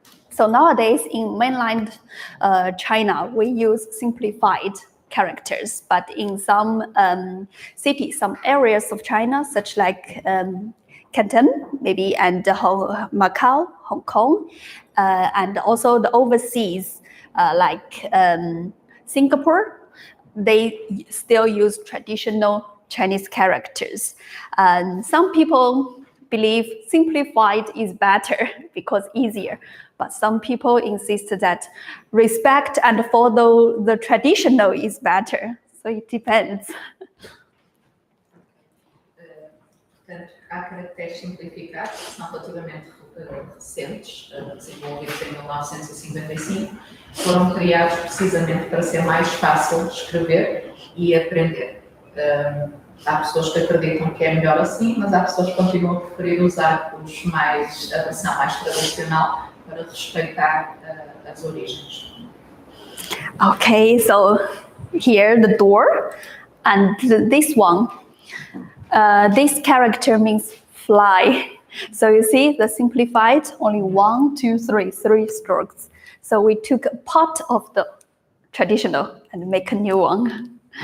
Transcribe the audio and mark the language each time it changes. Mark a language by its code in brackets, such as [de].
[en] So nowadays in mainland China, we use simplified characters, but in some cities, some areas of China, such like Canton, maybe, and Macau, Hong Kong, and also the overseas, like Singapore, they still use traditional Chinese characters. And some people believe simplified is better because easier, but some people insist that respect and follow the traditional is better. So it depends. [pt] Portanto, há caracteres simplificados que são relativamente recentes, desenvolvidos em 1955, foram criados precisamente para ser mais fácil de escrever e aprender. Há pessoas que acreditam que é melhor assim, mas há pessoas que continuam a preferir usar a versão mais tradicional para respeitar as origens. [en] Okay, so here the door, and this one, this character means fly. So you see the simplified, only 1, 2, 3 strokes. So we took a part of the traditional and make a new one.